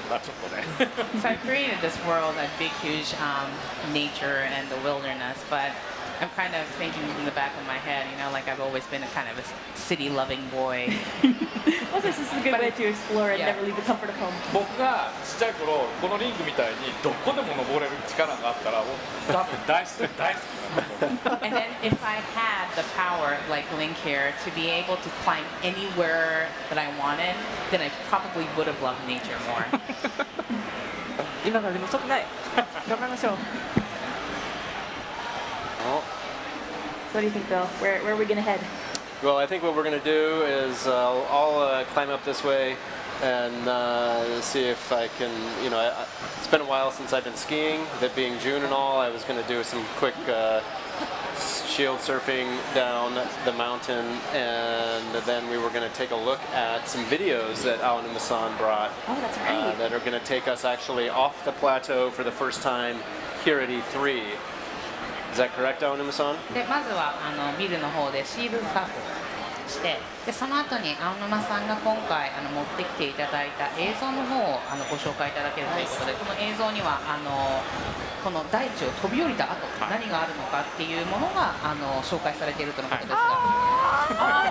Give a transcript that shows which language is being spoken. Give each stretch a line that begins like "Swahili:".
Japanese: まあちょっとね。
English: So I created this world, a big, huge nature and the wilderness, but I'm kind of thinking in the back of my head, you know, like I've always been a kind of a city-loving boy. Well, this is a good way to explore and never leave the comfort of home.
Japanese: 僕がちっちゃい頃このリングみたいにどこでも登れる力があったら、多分大好きなんだと思う。
English: And then if I had the power, like Link here, to be able to climb anywhere that I wanted, then I probably would have loved nature more.
Japanese: 今からでも遅くない。頑張りましょう。
English: What do you think, Bill? Where are we going to head? Well, I think what we're going to do is I'll climb up this way and see if I can, you know, it's been a while since I've been skiing, that being June and all. I was going to do some quick shield surfing down the mountain, and then we were going to take a look at some videos that Aonuma-san brought. Oh, that's right. That are going to take us actually off the plateau for the first time here at E3. Is that correct, Aonuma-san?
Japanese: でまずはビルの方でシールドサーフして、でその後に青沼さんが今回持ってきていただいた映像の方をご紹介いただけるということで、この映像にはこの大地を飛び降りた後、何があるのかっていうものが紹介されているとのことですが。